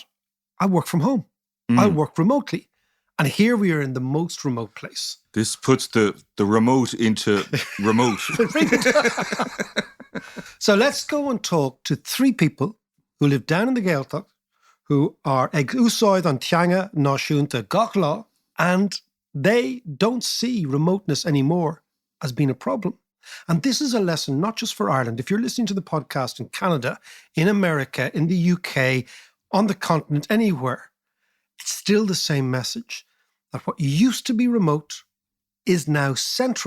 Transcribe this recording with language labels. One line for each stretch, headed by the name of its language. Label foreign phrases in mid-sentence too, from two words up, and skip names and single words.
English: I work from home. I'll work remotely. And here we are in the most remote place. This puts the remote into remote. So let's go and talk to three people who live down in the Gaeltacht, who are
Irish: ag úsáid an teanga náisiúnta gach lá,
English: and they don't see remoteness anymore as being a problem. And this is a lesson not just for Ireland. If you're listening to the podcast in Canada, in America, in the UK, on the continent, anywhere, it's still the same message, that what used to be remote is now central.